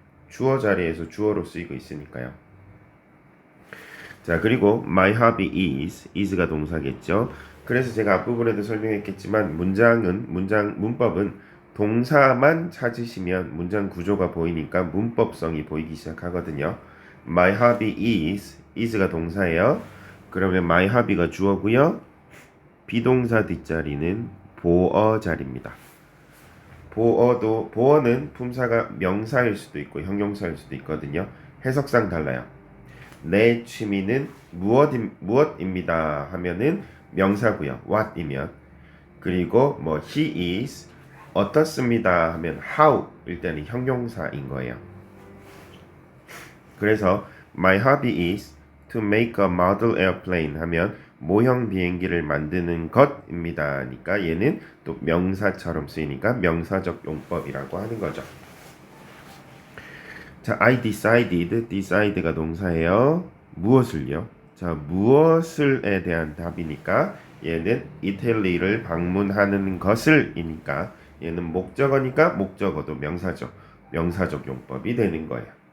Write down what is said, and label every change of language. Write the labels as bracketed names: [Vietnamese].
[Korean] 주어 자리에서 주어로 쓰이고 있으니까요. 자, 그리고 my hobby is가 동사겠죠. 그래서 제가 앞부분에도 설명했겠지만 문법은 동사만 찾으시면 문장 구조가 보이니까 문법성이 보이기 시작하거든요. my hobby is가 동사예요. 그러면 my hobby가 주어고요. 비동사 뒷자리는 보어 자리입니다. 보어는 품사가 명사일 수도 있고 형용사일 수도 있거든요. 해석상 달라요. 내 취미는 무엇입니다 하면은 명사고요. what이면. 그리고 뭐 he is 어떻습니다 하면 how일 때는 형용사인 거예요. 그래서 [English] my hobby is to make a model airplane [Korean] 하면 모형 비행기를 만드는 것입니다. 그러니까 얘는 또 명사처럼 쓰이니까 명사적 용법이라고 하는 거죠. 자, I decided가 동사예요. 무엇을요? 자, 무엇을에 대한 답이니까 얘는 이탈리를 방문하는 것을이니까 얘는 목적어니까 목적어도 명사적 용법이 되는 거예요.